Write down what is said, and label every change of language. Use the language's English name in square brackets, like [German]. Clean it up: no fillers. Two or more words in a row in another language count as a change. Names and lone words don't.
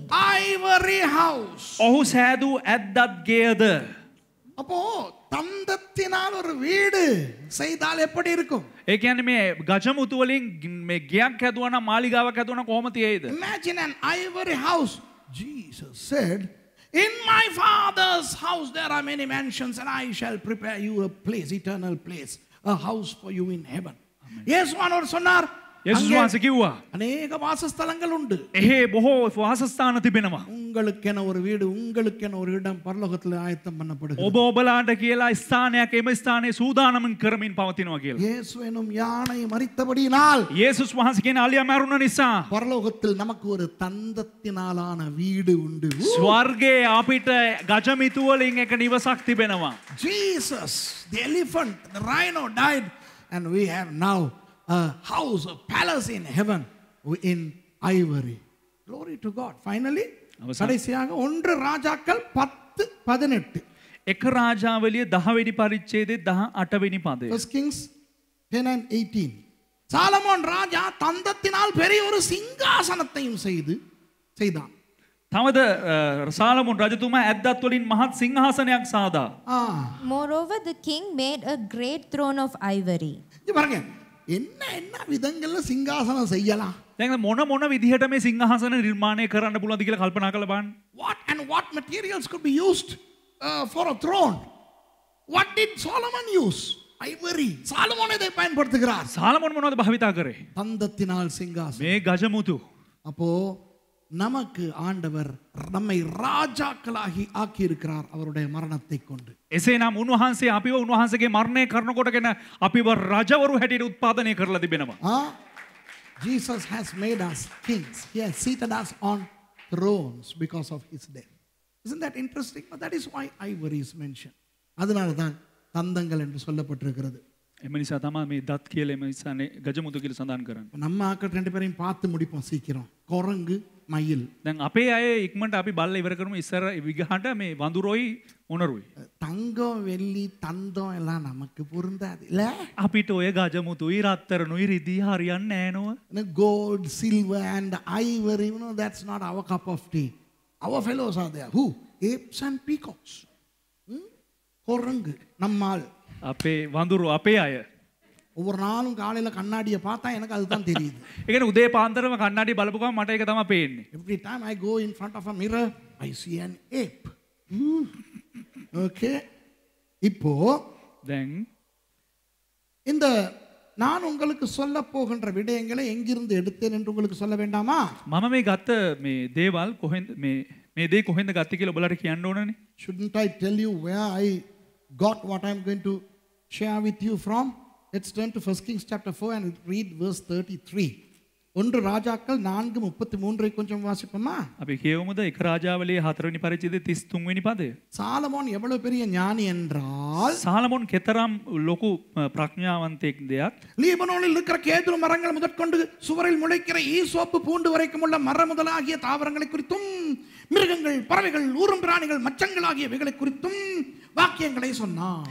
[English] Ivory house. [Sinhala] ඔහු සෑදූ ඇද්දත් ගේද. [Tamil] அப்போ தந்தத்தினால் ஒரு வீடு செய்தால் எப்படி இருக்கும்? [Sinhala] ඒ කියන්නේ මේ ගජමුතු වලින් මේ ගයක් හැදුවා නම් මාලිගාවක් හැදුවා නම් කොහොම තියෙයිද? [English] Imagine an ivory house. Jesus said, in my father's house there are many mansions and I shall prepare you a place, eternal place, a house for you in heaven. [Tamil] இயேசுவானவர் சொன்னார், [Sinhala] යේසුස් වහන්සේ කිව්වා [Tamil] அநேக வாசஸ்தலங்கள் உண்டு. [Sinhala] එහේ බොහෝ වාසස්ථාන තිබෙනවා. [Tamil] உங்களுக்கென ஒரு வீடு, உங்களுக்கென ஒரு இடம் பரலோகத்தில் ஆயத்தம் பண்ணப்படுகிறது. [Sinhala] ඔබ ඔබලාට කියලා ස්ථානයක් එම ස්ථානයේ සූදානම්න් කරමින් පවතිනවා කියලා. [Tamil] இயேசு எனும் யானை மரித்தபடியினால் [Sinhala] යේසුස් වහන්සේ කියන අලියා මරුණ නිසා [Tamil] பரலோகத்தில் நமக்கு ஒரு தந்தத்தினாலான வீடு உண்டு. [Sinhala] ස්වර්ගයේ අපිට ගජමිතු වලින් එක නිවසක් තිබෙනවා. [English] Jesus, the elephant, the rhino died and we have now a house, a palace in heaven in ivory. Glory to God. Finally, [Tamil] கடைசியாக 1 ராஜாக்கள் 10:18. [Sinhala] එක රාජාවලිය 10 වෙනි පරිච්ඡේදයේ 18 වෙනි පදය. [English] First Kings 10:18. [Tamil] சாலமோன் ராஜா தந்தத்தினால் பெரிய ஒரு சிங்காசனத்தையும் செய்தான். [Sinhala] තවද සාලමොන් රජතුමා ඇද්දත් වලින් මහත් සිංහාසනයක් සාදා. [English] Moreover, the king made a great throne of ivory. [Tamil] இது பாருங்க, என்ன விதங்கள்ல சிங்காசனம் செய்யலாம்? [Sinhala] දැන් මොන විදිහට මේ සිංහාසන නිර්මාණය කරන්න පුළුවන්ද කියලා කල්පනා කරලා බලන්න. [English] What materials could be used for a throne? What did Solomon use? Ivory. [Tamil] சாலமோன் இதை பயன்படுத்துகிறார். [Sinhala] සාලමොන් මොනවද භාවිතා කරේ? [Tamil] தந்தத்தினால் சிங்காசனம். [Sinhala] මේ ගජමුතු. [Tamil] அப்போ நமக்கு ஆண்டவர் நம்மை ராஜாக்களாகி ஆக்கி இருக்கிறார் அவருடைய மரணத்தை கொண்டு. [Sinhala] එසේනම් උන්වහන්සේ අපිව උන්වහන්සේගේ මරණය කරනකොටගෙන අපිව රජවරු හැටියට උත්පාදනය කරලා තිබෙනවා. [English] Jesus has made us kings. He has seated us on thrones because of his death. Isn't that interesting? But that is why ivory is mentioned. [Tamil] அதனால தான் தந்தங்கள் என்று சொல்லப்பட்டிருக்கிறது. [Sinhala] එම නිසා තමයි මේ දත් කියලා එම නිසානේ ගජමුතු කියලා සඳහන් කරන්නේ. [Tamil] நம்ம ஆக்கள் ரெண்டு பேரையும் பார்த்து முடிப்போம் சீக்கிரம். குரங்கு, மயில். [Sinhala] දැන් අපේ අය ඉක්මනට අපි බල්ලා ඉවර කරමු ඉස්සර විගහට මේ වඳුරොයි මොනරුයි. [Tamil] தங்கம், வெள்ளி, தந்தம் எல்லாம் நமக்கு பொருந்தாது இல்ல? [Sinhala] අපිට ඔය ගජමුතුයි රත්තරනුයි රිදී හරියන්නේ නෑ නෝ. [English] Gold, silver and ivory, you know, that's not our cup of tea. Our fellows are there. Who? Apes and peacocks. [Tamil] குரங்கு நம்மால். [Sinhala] අපේ වඳුරු අපේ අය. [Tamil] ஒவ்வொரு நாளும் காலையில கண்ணாடியை பார்த்தா எனக்கு அதுதான் தெரியுது. [Sinhala] ඒ කියන්නේ උදේ පාන්දරම කන්නඩිය බලපු ගමන් මට ඒක තමයි පේන්නේ. [English] Every time I go in front of a mirror, I see an ape. [Tamil] Okay. இப்போ [Sinhala] දැන් [Tamil] இந்த நான் உங்களுக்கு சொல்ல போகின்ற விடயங்களை எங்கிருந்து எடுத்தேன் என்று உங்களுக்கு சொல்ல வேண்டாமா? [Sinhala] මම මේ ගත්ත මේ දේවල් කොහෙන්ද මේ දේ කොහෙන්ද ගත්තේ කියලා ඔයාලට කියන්න ඕනනේ. [English] Shouldn't I tell you where I got what I'm going to share with you from? Let's turn to 1 Kings chapter 4 and read verse 33. [Tamil] 1 ராஜாக்கள் 4:33 கொஞ்சம் வாசிப்போமா? [Sinhala] අපි කියවමුද එක රාජාවලියේ 4 වෙනි පරිච්ඡේදයේ 33 වෙනි පදය. [Tamil] சாலமோன் எவ்வளவு பெரிய ஞானி என்றால், [Sinhala] සාලමොන් කෙතරම් ලොකු ප්‍රඥාවන්තයෙක් දෙයක්. [Tamil] லீபனோனில் இருக்கிற கேதுரு மரங்கள் முதற்கொண்டு சுவரில் முளைக்கிற ஈசோப்பு பூண்டு வரைக்கும் உள்ள மர முதலாகிய தாவரங்களை குறித்தும் மிருகங்கள், பறவைகள், ஊரும் பிராணிகள், மச்சங்கள் ஆகியவைகளை குறித்தும் வாக்கியங்களை சொன்னார்.